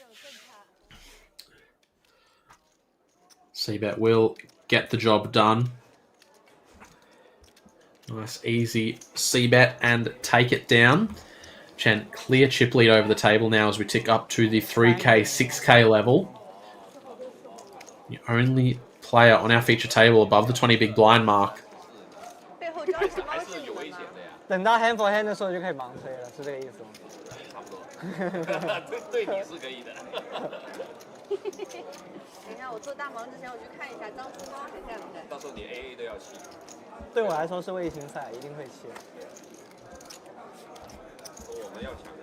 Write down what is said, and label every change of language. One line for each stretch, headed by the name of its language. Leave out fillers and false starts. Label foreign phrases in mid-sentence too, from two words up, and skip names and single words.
English: C-Bet will get the job done. Nice, easy c-bet and take it down. Chen, clear chip lead over the table now as we tick up to the 3K, 6K level. The only player on our feature table above the 20 big blind mark.
Chinese: 等到
English: hand for hand
Chinese: 的时候就可以盲推了，是这个意思吗？差不多。对你是可以的。等一下，我做大盲之前我去看一下张书芳还在不在。到时候你 AA 都要骑。对我来说是卫星赛，一定会骑。我们要抢。